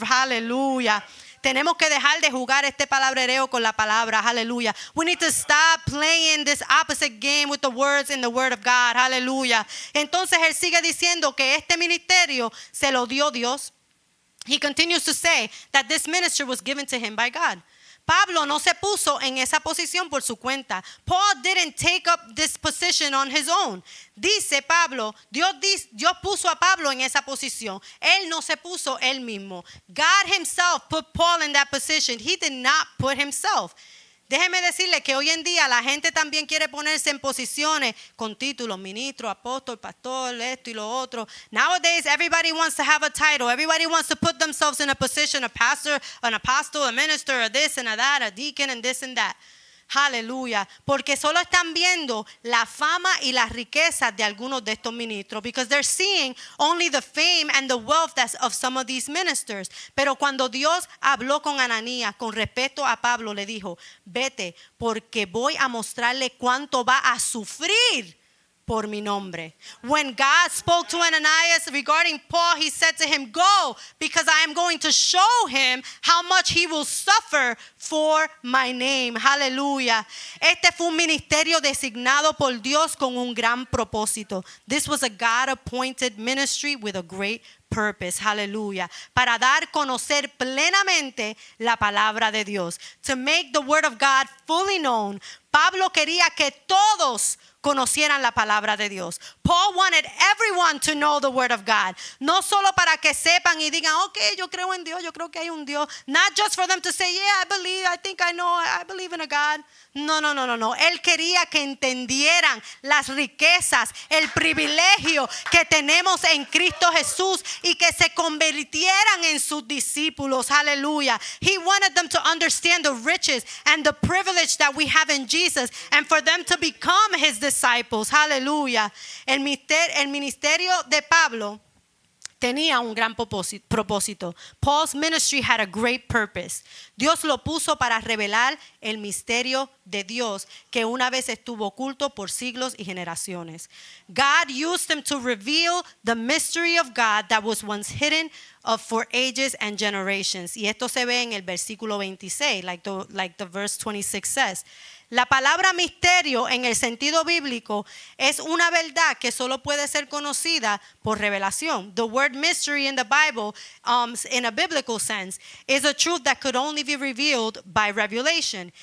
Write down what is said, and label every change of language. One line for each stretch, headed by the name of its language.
English: Hallelujah.
Spanish: Tenemos que dejar de jugar este palabrereo con la palabra.
English: Hallelujah. We need to stop playing this opposite game with the words in the word of God. Hallelujah.
Spanish: Entonces él sigue diciendo que este ministerio se lo dio Dios.
English: He continues to say that this ministry was given to him by God.
Spanish: Pablo no se puso en esa posición por su cuenta.
English: Paul didn't take up this position on his own.
Spanish: Dice Pablo, Dios puso a Pablo en esa posición. Él no se puso él mismo.
English: God himself put Paul in that position. He did not put himself.
Spanish: Déjeme decirle que hoy en día la gente también quiere ponerse en posiciones con títulos, ministro, apóstol, pastor, esto y lo otro.
English: Nowadays, everybody wants to have a title. Everybody wants to put themselves in a position, a pastor, an apostle, a minister, a this and a that, a deacon and this and that.
Spanish: Aleluya, porque solo están viendo la fama y las riquezas de algunos de estos ministros,
English: because they're seeing only the fame and the wealth of some of these ministers.
Spanish: Pero cuando Dios habló con Ananías con respecto a Pablo, le dijo, vete, porque voy a mostrarle cuánto va a sufrir por mi nombre.
English: When God spoke to Ananias regarding Paul, he said to him, go, because I am going to show him how much he will suffer for my name. Hallelujah.
Spanish: Este fue un ministerio designado por Dios con un gran propósito.
English: This was a God-appointed ministry with a great purpose. Hallelujah.
Spanish: Para dar conocer plenamente la palabra de Dios.
English: To make the word of God fully known.
Spanish: Pablo quería que todos conocieran la palabra de Dios.
English: Paul wanted everyone to know the word of God.
Spanish: No solo para que sepan y digan, okay, yo creo en Dios, yo creo que hay un Dios.
English: Not just for them to say, yeah, I believe, I think I know, I believe in a God.
Spanish: No. Él quería que entendieran las riquezas, el privilegio que tenemos en Cristo Jesús y que se convirtieran en sus discípulos. Aleluya.
English: He wanted them to understand the riches and the privilege that we have in Jesus and for them to become his disciples.
Spanish: Aleluya. El ministerio de Pablo tenía un gran propósito.
English: Paul's ministry had a great purpose.
Spanish: Dios lo puso para revelar el misterio de Dios que una vez estuvo oculto por siglos y generaciones.
English: God used him to reveal the mystery of God that was once hidden for ages and generations.
Spanish: Y esto se ve en el versículo 26,
English: like the verse 26 says.
Spanish: La palabra misterio en el sentido bíblico es una verdad que solo puede ser conocida por revelación.
English: The word mystery in the Bible, in a biblical sense, is a truth that could only be revealed by revelation.